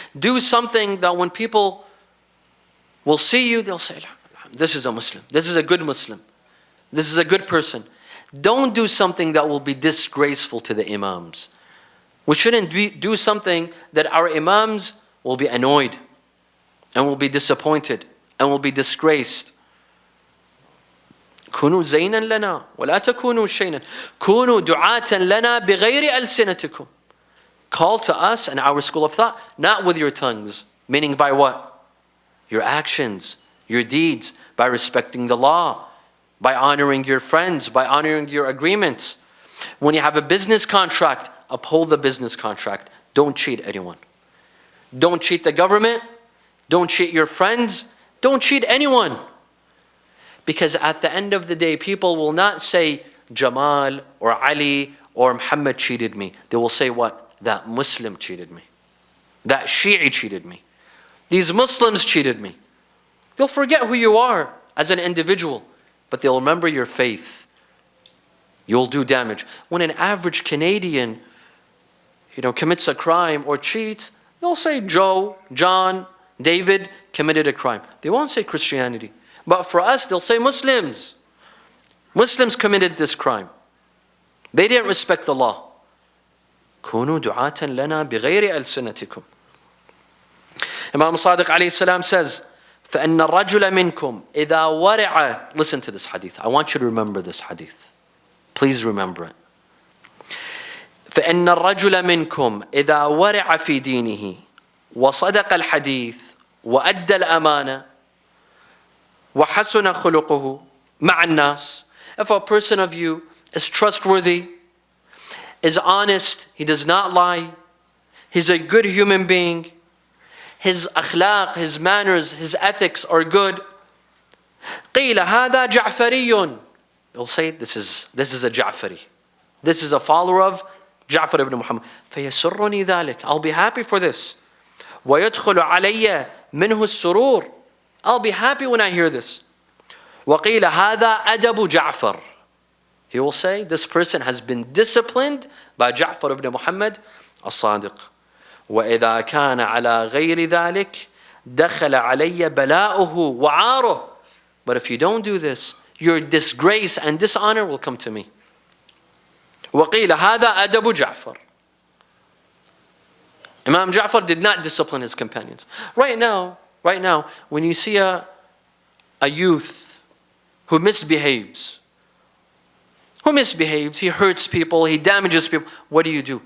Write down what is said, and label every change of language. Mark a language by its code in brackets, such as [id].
[en] Do something that when people will see you, they'll say, "This is a Muslim. This is a good Muslim. This is a good person." Don't do something that will be disgraceful to the imams. We shouldn't do something that our imams will be annoyed and will be disappointed and will be disgraced. [ar] كونوا زينا لنا ولا تكونوا شينا كونوا دعاة لنا بغير ألسنتكم. [en] Call to us and our school of thought, not with your tongues. Meaning by what? Your actions, your deeds, by respecting the law, by honoring your friends, by honoring your agreements. When you have a business contract, uphold the business contract. Don't cheat anyone. Don't cheat the government. Don't cheat your friends. Don't cheat anyone. Because at the end of the day, people will not say Jamal or Ali or Muhammad cheated me. They will say what? That Muslim cheated me. That Shi'i cheated me. These Muslims cheated me. They'll forget who you are as an individual, but they'll remember your faith. You'll do damage. When an average Canadian, commits a crime or cheats, they'll say Joe, John, David committed a crime. They won't say Christianity. But for us, they'll say Muslims. Muslims committed this crime. They didn't respect the law. [ar] كونوا دعاة لنا بغير ألسنتكم. [en] Imam Sadiq alayhi salam says, [ar] فَإِنَّ الرَّجُلَ مِنْكُمْ إِذَا وَرِعَ. [en] Listen to this hadith. I want you to remember this hadith. Please remember it. [ar] فَإِنَّ الرَّجُلَ مِنْكُمْ إِذَا وَرِعَ فِي دِينِهِ وَصَدَقَ الْحَدِيثِ وَأَدَّى الْأَمَانَةِ وَحَسُنَ خُلُقُهُ مَعَ النَّاسِ. [en] If a person of you is trustworthy, is honest, he does not lie, he's a good human being, his akhlaq, his manners, his ethics are good. [ar] قِيلَ هَذَا جَعْفَرِيٌّ. [en] They'll say, this is a Ja'fari. This is a follower of Ja'far ibn Muhammad. [ar] فَيَسُرُّنِي ذَلِكَ. [en] I'll be happy for this. [ar] وَيَدْخُلُ عَلَيَّ مِنْهُ السُّرُورِ. [en] I'll be happy when I hear this. [ar] وَقِيلَ هَذَا أَدَبُ جَعْفَرٍ. [en] He will say, this person has been disciplined by Ja'far ibn Muhammad الصادق. [ar] وإذا كان على غير ذلك دخل علي بلاؤه وعاره. [en] But if you don't do this, your disgrace and dishonor will come to me. [ar] وقيل هذا أدب جعفر. [en] Imam Ja'far did not discipline his companions. Right now, when you see a youth who misbehaves, he hurts people, he damages people, what do?